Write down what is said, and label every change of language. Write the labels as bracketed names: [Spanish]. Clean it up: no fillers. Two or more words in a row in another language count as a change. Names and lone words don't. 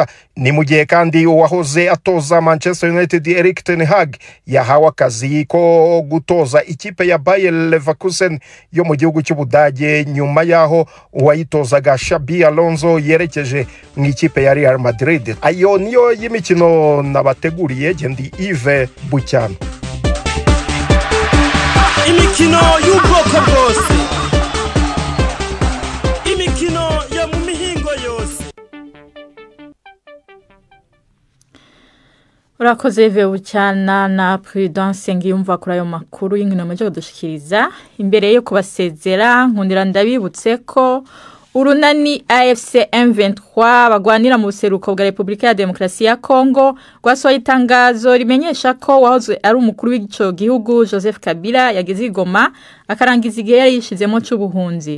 [Rundi] Ni mu gihe kandi uwahoze atoza Manchester United Erik ten Hag yahawe akazi ko gutoza ikipe ya Bayer Leverkusen yo mu gihugu cy'Ubudage nyuma yaho uwayitozaga Xabi Alonso yerekeje mu ikipe ya Real Madrid. Ayo niyo y'imikino nabateguriye, Gendi Yves Bucyana. Imikino y'ubwoko bwose, imikino yo mu mihingo yose. Urakoze Bucyana na Prudence Ngiyumva kuri ayo makuru y'inkino mujye kudushikiriza. Imbere yo kubasezera nkundira ndabibutse ko urunani AFC M23 bagwanira mu buseruko bwa Republika ya Demokarasi ya Kongo rwasohoye itangazo rimenyesha ko wahoze ari umukuru w'igico gihugu Joseph Kabila yageze i Goma akarangiza igihe yari yishizemo cy'ubuhunzi.